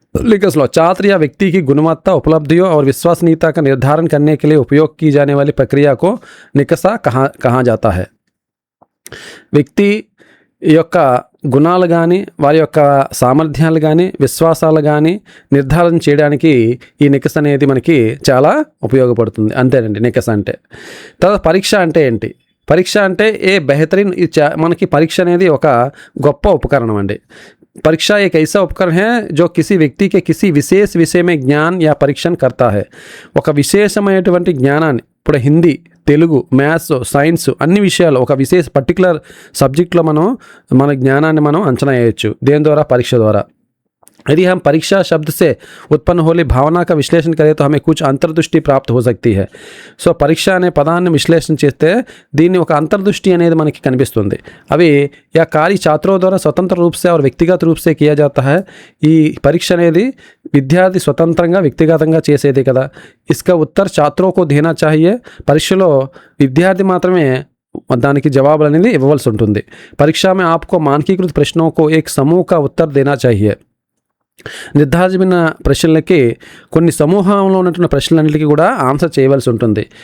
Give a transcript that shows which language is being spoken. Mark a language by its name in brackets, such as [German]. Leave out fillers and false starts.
[Hindi] निकसలో छात्र या व्यक्ति की गुणवत्ता, उपलब्धियों और विश्वसनीयता का निर्धारण करने के लिए उपयोग की जाने वाली प्रक्रिया को निकसा कहा जाता है. [Telugu] వ్యక్తి యొక్క గుణాలు కానీ వారి యొక్క సామర్థ్యాలు కానీ విశ్వాసాలు కానీ నిర్ధారణ చేయడానికి ఈ నికస్ అనేది మనకి చాలా ఉపయోగపడుతుంది. అంతేనండి నికస్ అంటే. తర్వాత పరీక్ష అంటే ఏంటి? పరీక్ష అంటే మనకి పరీక్ష అనేది ఒక గొప్ప ఉపకరణం అండి. [Hindi] परीक्षा एक ऐसा उपकरण है जो किसी व्यक्ति के किसी विशेष विषय में ज्ञान या परीक्षण करता है. [Telugu] ఒక విశేషమైనటువంటి జ్ఞానాన్ని, ఇప్పుడు హిందీ, తెలుగు, మ్యాథ్స్, సైన్స్ అన్ని విషయాలు ఒక విశేష పర్టికులర్ సబ్జెక్ట్లో మన జ్ఞానాన్ని మనం అంచనా వేయచ్చు. దేని ద్వారా? పరీక్ష ద్వారా. [Hindi] यदि हम परीक्षा शब्द से उत्पन्न होने भावना का विश्लेषण करें तो हमें कुछ अंतर्दृष्टि प्राप्त हो सकती है. [Telugu] సో పరీక్ష అనే పదాన్ని విశ్లేషణ చేస్తే దీన్ని ఒక అంతర్దృష్టి అనేది మనకి కనిపిస్తుంది. [Hindi] అవి या कार्य छात्रों द्वारा स्वतंत्र रूप से और व्यक्तिगत रूप से किया जाता है. [Telugu] ఈ పరీక్ష అనేది విద్యార్థి స్వతంత్రంగా వ్యక్తిగతంగా చేసేదే కదా. [Hindi] इसका उत्तर छात्रों को देना चाहिए. [Telugu] పరీక్షలో విద్యార్థి మాత్రమే దానికి జవాబులు అనేది ఇవ్వవలసి ఉంటుంది. [Hindi] परीक्षा में आपको मानकीकृत प्रश्नों को एक समूह का उत्तर देना चाहिए. [Telugu] నిర్ధారించిన ప్రశ్నలకి కొన్ని సమూహంలో ఉన్నటువంటి ప్రశ్నలన్నిటికీ కూడా ఆన్సర్ చేయవలసి ఉంటుంది.